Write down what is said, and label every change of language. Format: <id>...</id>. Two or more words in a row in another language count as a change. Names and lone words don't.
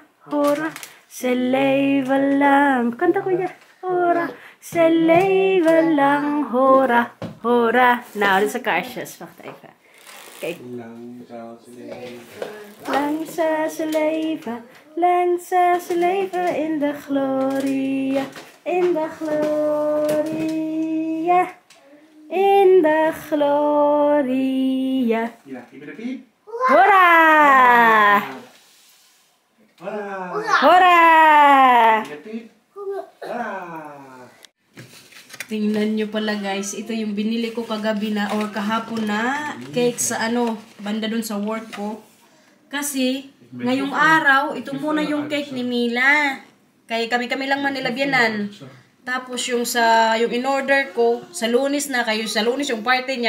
<tl>hora. Sa leva lang. Kanta ko yan. Hora. Sa leva lang. Hora. Hora.</tl> <nl>Nou, dit is een kaarsjes. Wacht even. Kijk. Lang zal ze leven. Lang zal ze leven in de gloria. In de gloria. In de gloria. Ja,</nl> <en>give it a beep. Hora! Hola! Hora! Give it a beep. Hola!</en> <tl>Tingnan nyo pala guys, ito yung binili ko kagabi na or kahapon na cake sa banda dun sa work ko. Kasi, ngayong araw, ito muna yung cake ni Mila. Kaya kami lang manilabyanan. Tapos yung in-order ko, sa Lunes na, kayo sa Lunes yung party niya.</tl>